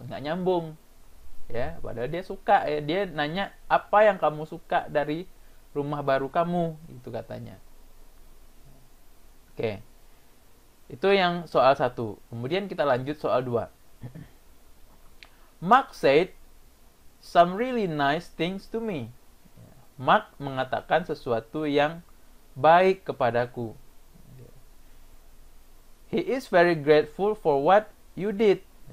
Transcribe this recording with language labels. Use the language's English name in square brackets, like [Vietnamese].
[Indonesian] Nggak nyambung ya, padahal dia suka ya. Dia nanya apa yang kamu suka dari rumah baru kamu, itu katanya. Oke, itu yang soal 1. Kemudian kita lanjut soal 2. [English] Mark said some really nice things to me. [Indonesian] Mark mengatakan sesuatu yang baik kepadaku. [English] He is very grateful for what you did.